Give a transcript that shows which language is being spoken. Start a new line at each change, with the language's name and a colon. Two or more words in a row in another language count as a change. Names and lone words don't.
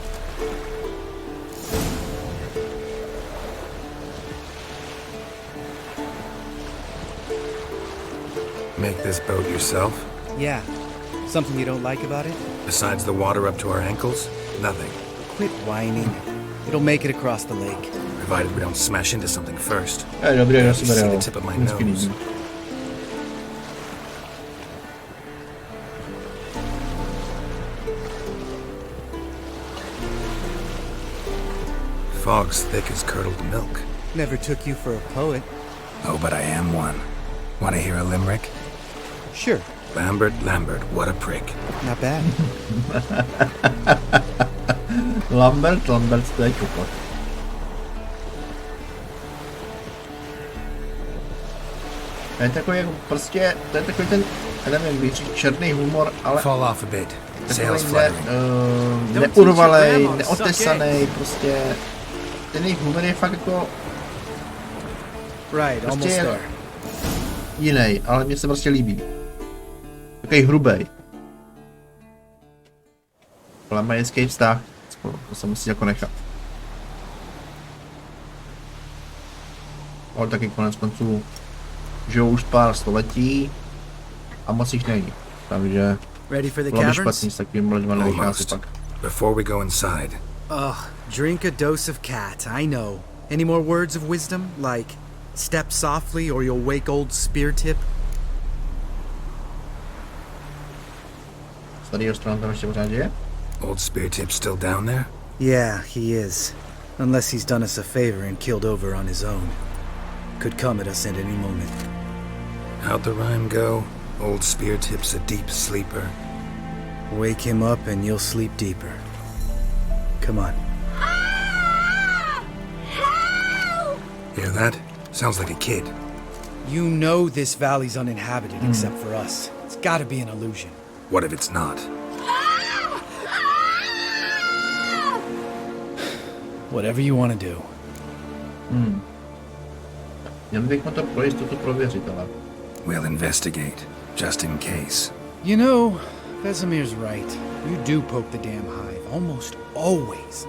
English: Make this boat yourself? Yeah. Something you don't like about it? Besides the water up to our ankles? Nothing. Quit whining. It'll make it across the lake. Provided we don't smash into something first.
Czech: Dobré, já
English: see the tip of my nose. Fog's thick as curdled milk. Never took you for a poet. Oh, but I am one. Want to hear a limerick? Sure. Lambert, what a prick. Not bad.
Czech: Lambert, to je kokot. To je takový jako prostě, to je takový ten, já nevím, víc černý humor, ale
English: fall off a bit.
Czech: Takový neurvalej, neotesanej, prostě ten jejich humor je fakt jako prostě jiný, ale mně se prostě líbí. Takový hrubej. Ale mají hezký vztah, to se musí jako nechat. Ale taky konec konců žijou už pár století a moc jich není. Takže bylo by špatný s takovým lidma nevychází pak.
English: Before we go inside. Drink a dose of cat, I know. Any more words of wisdom, like step softly or you'll wake old spear tip?
Czech: Starýho stranu tam ještě pořád je?
English: Old spear tip still down there? Yeah, he is. Unless he's done us a favor and killed over on his own. Could come at us at any moment. How'd the rhyme go? Old spear tip's a deep sleeper. Wake him up and you'll sleep deeper. Come on. Hear that? Sounds like a kid. You know this valley's uninhabited except for us. It's gotta be an illusion. What if it's not? Whatever you want to do.
Czech: Měli bychom to pro jistotu prověřit, ale...
English: We'll investigate, just in case. You know, Vesemir's right. You do poke the damn hive, almost always.